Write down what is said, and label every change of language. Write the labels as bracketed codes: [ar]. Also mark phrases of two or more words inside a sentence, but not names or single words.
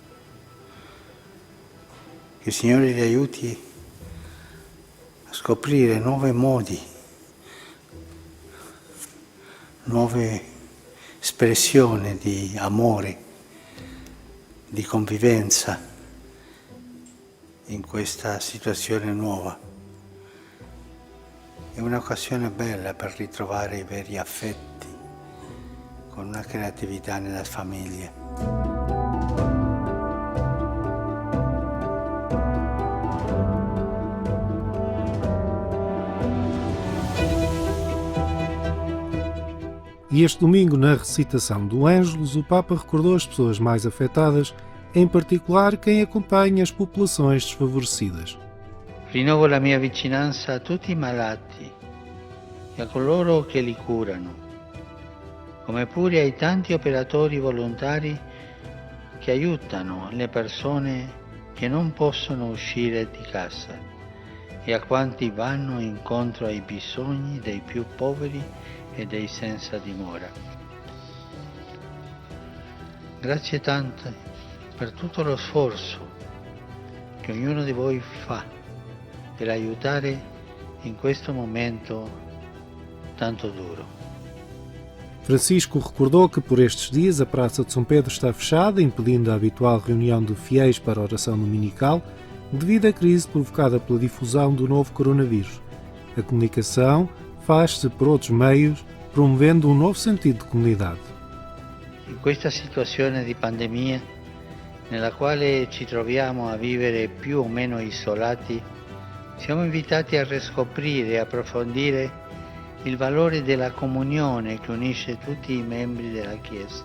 [it] Che il Signore li aiuti a scoprire nuovi modi, nuove espressioni di amore, di convivenza in questa situazione nuova. È un'occasione bella per ritrovare i veri affetti con una creatività nella famiglia. [pt] E este domingo, na recitação do Ângelus, o Papa recordou as pessoas mais afetadas, em particular quem acompanha as populações desfavorecidas. [it] Rinnovo la mia vicinanza a tutti i malati e a coloro che li curano, come pure ai tanti operatori volontari che aiutano le persone che non possono uscire di casa e a quanti vanno incontro ai bisogni dei più poveri e dei senza dimora. Grazie tante per tutto lo sforzo che ognuno di voi fa per aiutare in questo momento tanto duro. [pt] Francisco recordou que por estes dias a Praça de São Pedro está fechada, impedindo a habitual reunião de fiéis para a oração dominical, devido à crise provocada pela difusão do novo coronavírus. A comunicação faz-se por outros meios, promovendo um novo sentido de comunidade. [it] In questa situazione di pandemia, nella quale ci troviamo a vivere più o meno isolati, siamo invitati a riscoprire e approfondire il valore della comunione che unisce tutti i membri della Chiesa.